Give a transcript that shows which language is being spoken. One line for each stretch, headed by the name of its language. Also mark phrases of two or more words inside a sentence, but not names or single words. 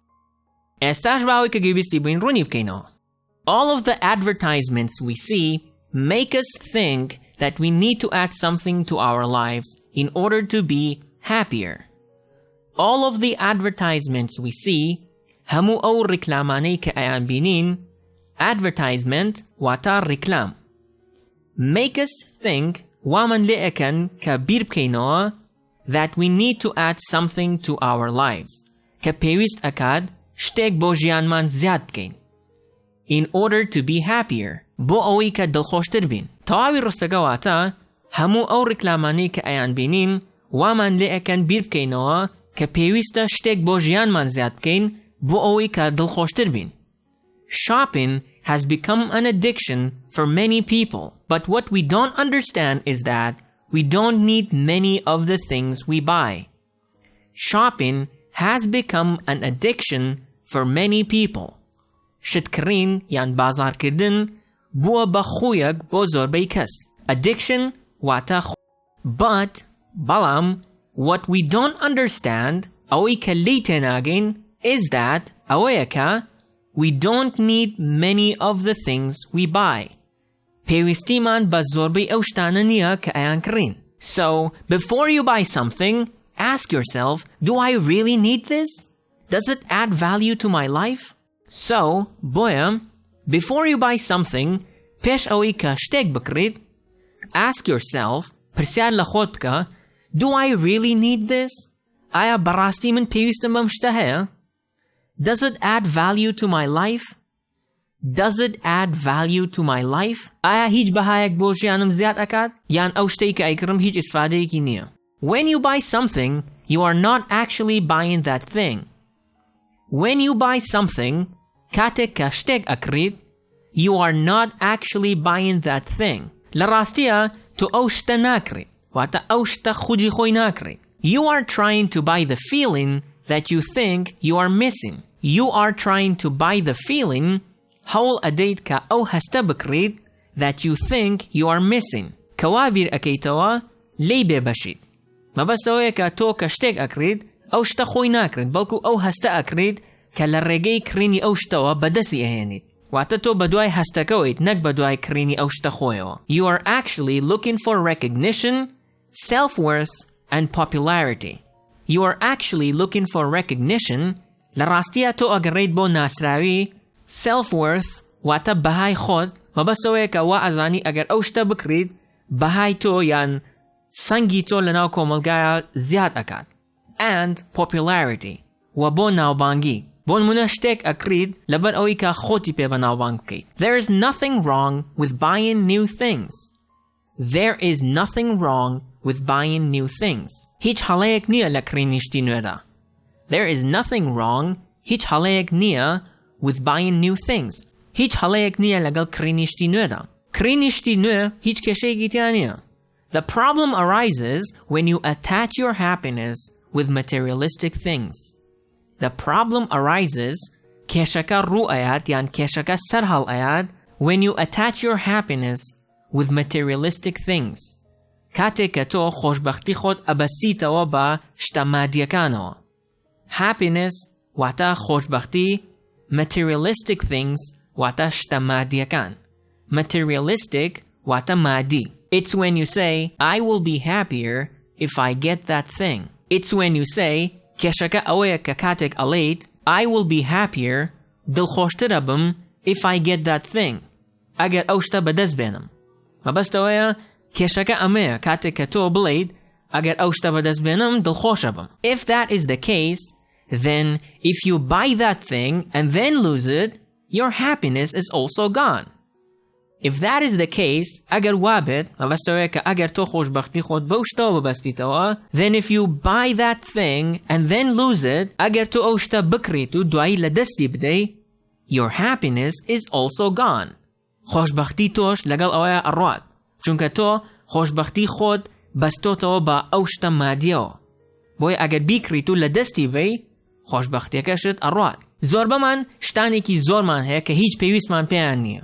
English: All of the advertisements we see make us think that we need to add something to our lives in order to be happier. All of the advertisements we see,
Central Kurdish: همو أو ركلاماني كأيان بينين, advertisement واتار ركلام,
English: make us think
Central Kurdish: ومن لئكن كبير بكينوا
English: that we need to add something to our lives.
Central Kurdish: كبيوست أكاد شتك بوجيان من زياد بكين.
English: In order to be happier.
Central Kurdish: بو أوي كدلخوشتر بين. تواوي رستقواتا همو أو ركلاماني كأيان بينين ومن لئكن بير بكينوا كبيوست شتك بوجيان من زياد بكين بو أوي كدلخوشتر بين.
English: Shopping has become an addiction for many people, but what we don't understand is that we don't need many of the things we buy. Shopping has become an addiction for many people.
Central Kurdish: شتکڕین یان بازاڕکردن بووە بە خۆیەک بۆ زۆربەی کەس. Addiction واتە خۆ.
English: But بەڵام what we don't understand
Central Kurdish: ئەوەی کە لی تێناگەین
English: is that
Central Kurdish: ئەوەیە کە
English: we don't need many of the things we buy.
Central Kurdish: پێویستیمان بە زۆربەی ئەو شتانە نییە کە ئەیان کڕین.
English: So, before you buy something, ask yourself, do I really need this? Does it add value to my life? So, بۆیە, before you buy something,
Central Kurdish: پێش ئەوەی کە شتێک بکڕیت,
English: ask yourself,
Central Kurdish: پرسیار لە خۆت بکە,
English: do I really need this?
Central Kurdish: ئایا بەڕاستی من پێویستم بەم شتە هەیە?
English: Does it add value to my life? Does it add value to my life?
Central Kurdish: ئایا هیچ بەهایەک بۆ ژیانم زیاد ئەکات؟ یان ئەو شتەی کە ئەیکڕم هیچ ئیسفادەیەکی نییە.
English: When you buy something, you are not actually buying that thing. When you buy something,
Central Kurdish: کاتێک کە شتێک ئەکڕیت,
English: you are not actually buying that thing.
Central Kurdish: لە ڕاستیە تۆ ئەو شتە ناکڕیت. واتە ئەو شتە خودی خۆی ناکڕیت.
English: You are trying to buy the feeling that you think you are missing. You are trying to buy the feeling
Central Kurdish: هەوڵ ئەدەیت کە ئەو هەستە بکڕیت
English: that you think you are missing.
Central Kurdish: کەوابیر ئەکەیتەوە لێی بێبەشیت. مەبەستەوەیە کە تۆ کە شتێک ئەکڕیت ئەو شتە خۆی ناکرێت بەڵکو ئەو هەستە ئەکڕیت کە لە ڕێگەی کڕینی ئەو شتەوە بەدەستی ئەهێنیت. واتە تۆ بەدوای هەستەکەوەیت نەک بەدوای کڕینی ئەو شتە خۆیەوە.
English: You are actually looking for recognition, self-worth, and popularity. You are actually looking for recognition.
Central Kurdish: لە ڕاستیە تۆ ئەگەڕێیت بۆ ناسراوی, self-worth واتە بەهای خۆت مەبەستەوەیە کە وا ئەزانی ئەگەر ئەو شتە بکڕیت بەهای تۆ یان سەنگی تۆ لەناو کۆمەلگایە زیاد ئەکات.
English: And popularity
Central Kurdish: و بۆ ناوبانگی. بۆ نمونە شتێک ئەکڕیت لەبەر ئەوەی کە خۆتی پێ بە ناوبانگ بکەیت.
English: There is nothing wrong with buying new things. There is nothing wrong with buying new things.
Central Kurdish: هیچ هەڵەیەک نییە لە کڕینی شتی نوێدا.
English: There is nothing wrong,
Central Kurdish: هیچ هەڵەیەک نییە
English: with buying new things.
Central Kurdish: هیچ هەڵەیەک نییە لەگەڵ کڕینی شتی نوێدا. کڕینی شتی نوێ هیچ کێشەیەکی تیا نییە.
English: The problem arises when you attach your happiness with materialistic things. The problem arises
Central Kurdish: کێشەکە ڕوو ئەیات یان کێشەکە سەرهەڵ ئەیات
English: when you attach your happiness with materialistic things.
Central Kurdish: کاتێک کە تۆ خۆشبەختی خۆت ئەبەستیتەوە بە شتە مادیەکانەوە. Happiness واتە خۆشبەختی،
English: materialistic things
Central Kurdish: واتە شتە مادیەکان. Materialistic واتە مادی.
English: It's when you say, I will be happier if I get that thing. It's when you say,
Central Kurdish: کێشەکە ئەوەیە کە کاتێک ئەڵێیت
English: I will be happier
Central Kurdish: دڵخۆشترە بم
English: if I get that thing.
Central Kurdish: ئەگەر ئەو شتە بەدەست بێنم. مەبەستەوەیە کێشەکە ئەمەیە کاتێک کە تۆ بڵێیت ئەگەر ئەو شتە بەدەست بێنم دڵخۆشە بم.
English: If that is the case, then if you buy that thing and then lose it, your happiness is also gone. If that is the case,
Central Kurdish: ئەگەر وابێت مەبەستەوەیە کە ئەگەر تۆ خۆشبەختی خۆت بەو شتەوە ببەستیتەوە،
English: then if you buy that thing and then lose it,
Central Kurdish: ئەگەر تۆ ئەو شتە بکڕیت و دوایی لە دەستی بدەی،
English: your happiness is also gone.
Central Kurdish: خۆشبەختی تۆش لەگەڵ ئەوەیە ئەڕوات، چونکە تۆ خۆشبەختی خۆت بەستۆتەوە بە ئەو شتە مادیەوە. بۆیە ئەگەر بیکڕیت و لە دەستی بەی، خۆشبەختیەکەشت ئەڕوات. زۆربەمان شتانێکی زۆرمان هەیە کە هیچ پێویستمان پێیان نییە.